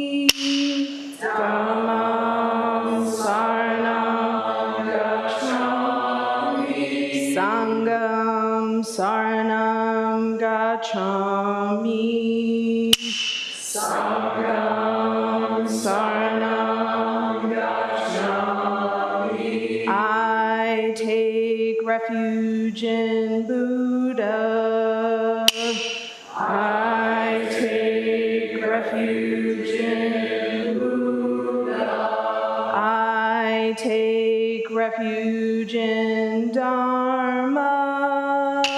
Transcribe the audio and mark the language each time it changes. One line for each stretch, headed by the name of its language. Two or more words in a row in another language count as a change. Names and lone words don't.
Pali: Dhammam saranam gacchami. Sangam saranam Saranam gacchami. Sangam saranam gacchami.
English: I take refuge in Buddha. I take refuge in Buddha. I take refuge in Dharma.